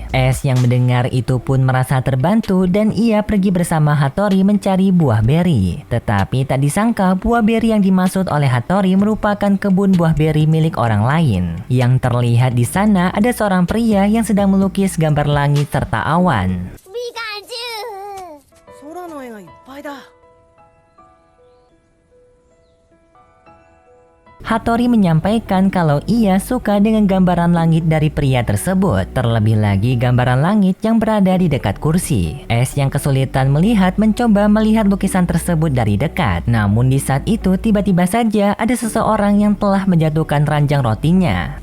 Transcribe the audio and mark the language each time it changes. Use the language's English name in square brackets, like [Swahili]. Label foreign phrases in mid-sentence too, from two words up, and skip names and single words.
[Indonesian] Ash yang mendengar itu pun merasa terbantu dan ia pergi bersama Hattori mencari buah beri. Tetapi tak disangka buah beri yang dimaksud oleh Hattori merupakan kebun buah beri milik orang lain. Yang terlihat di sana ada seorang pria yang sedang melukis gambar langit serta awan. Pikachu. [Japanese] 空の絵がいっぱいだ. [Indonesian] Hattori menyampaikan kalau ia suka dengan gambaran langit dari pria tersebut. Terlebih lagi gambaran langit yang berada di dekat kursi. Ash yang kesulitan melihat mencoba melihat lukisan tersebut dari dekat. Namun di saat itu tiba-tiba saja ada seseorang yang telah menjatuhkan ranjang rotinya.